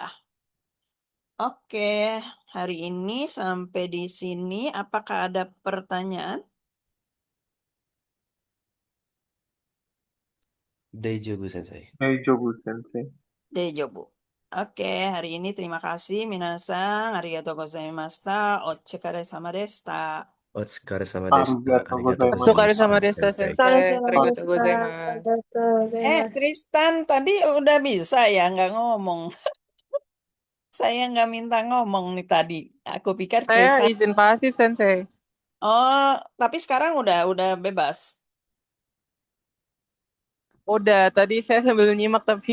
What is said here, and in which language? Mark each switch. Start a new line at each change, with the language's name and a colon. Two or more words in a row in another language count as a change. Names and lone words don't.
Indonesian: Oke, hari ini sampai di sini. Apakah ada pertanyaan?
Japanese: 大丈夫先生. 大丈夫先生. Dejobu.
Indonesian: Oke, hari ini terima kasih minasan.
Japanese: ありがとうございました。お疲れ様でした. お疲れ様でした. Arigatou Arigatou gozaimasu. gozaimashita, お疲れ様でした, Sensei. 先生。ありがとうお疲れ様でした。ありがとうございます。 gozaimasu.
Indonesian: Tristan tadi udah bisa ya nggak ngomong. Saya nggak minta ngomong nih tadi. Aku pikir Saya Tristan. izin pasif, Sensei. Oh, tapi sekarang udah bebas. Udah, tadi saya sambil nyimak tapi.